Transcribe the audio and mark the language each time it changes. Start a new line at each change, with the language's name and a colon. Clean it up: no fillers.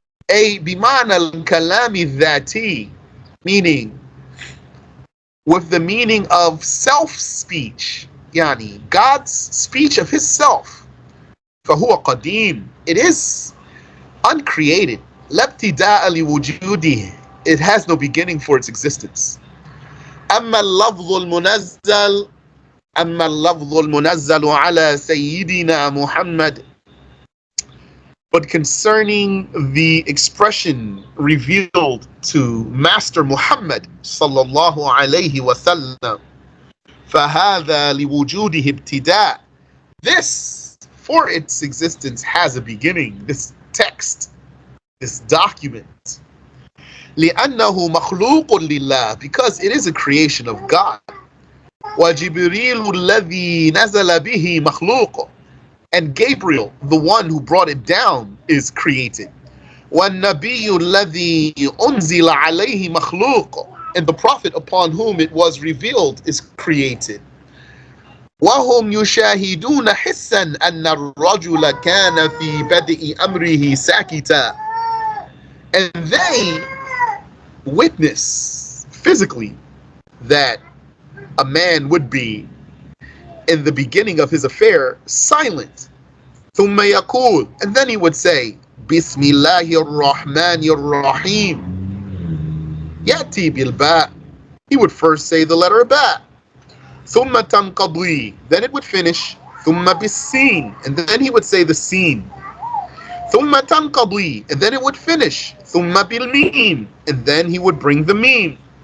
Arabic: بمعنى الكلام الذاتي,
English: meaning with the meaning of self-speech, God's speech of His self.
Arabic: فهو قديم.
English: It is uncreated.
Arabic: لا ابتداء لوجوده.
English: It has no beginning for its existence.
Arabic: أما اللفظ المنزل أما اللفظ المنزل على سيدنا محمد.
English: But concerning the expression revealed to Master Muhammad sallallahu alayhi wa sallam,
Arabic: فهذا لوجوده ابتداء.
English: This, for its existence, has a beginning. This text, this document.
Arabic: لأنه مخلوق لله,
English: because it is a creation of God.
Arabic: وجبريل الذي نزل به مخلوق.
English: And Gabriel, the one who brought it down, is created.
Arabic: وَالنَّبِيُّ الَّذِي أُنزِلَ عَلَيْهِ مَخْلُوقٌ.
English: And the prophet upon whom it was revealed is created.
Arabic: وَهُمْ يُشَاهِدُونَ حِسًّا أَنَّ الرَّجُلَ كَانَ فِي بَدْءِ أَمْرِهِ سَاكِتًا.
English: And they witness physically that a man would be in the beginning of his affair silent.
Arabic: ثم يقول,
English: and then he would say,
Arabic: بسم الله الرحمن الرحيم. يأتي بالباء.
English: He would first say the letter ba.
Arabic: ثم تنقضي.
English: Then it would finish.
Arabic: ثم بالسين.
English: And then he would say the sin.
Arabic: ثم تنقضي.
English: And then it would finish.
Arabic: ثم بالميم.
English: And then he would bring the meme.